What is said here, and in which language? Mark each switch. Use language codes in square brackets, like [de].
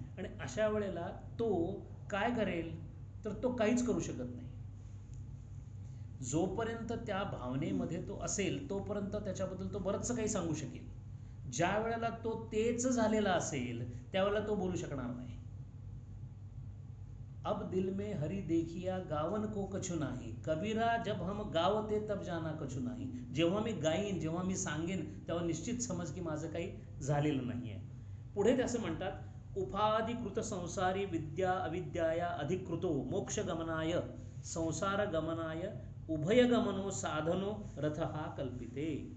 [mr] आणि अशा वेळेला तो काय करेल तर तो काहीच करू शकत नाही. जोपर्यंत त्या भावनेमध्ये तो असेल तोपर्यंत त्याच्याबद्दल तो बरंचसं काही सांगू शकेल. ज्या वेळेला तो तेच झालेला असेल त्यावेळेला तो बोलू शकणार नाही. [hi] अब दिल में हरी देखिया गावन को कछु नाही, कबीरा जब हम गावते तब जाना कछु नाही. [mr] जेव्हा मी गाईन, जेव्हा मी सांगेन तेव्हा निश्चित समज की माझं काही झालेलं नाही आहे. पुढे ते असं म्हणतात, [sa] उपाधिकृत संसारी विद्या अविद्याया अधिकृतो मोक्षगमनाय संसारगमनाय उभयगमनो साधनो रथः कल्पिते.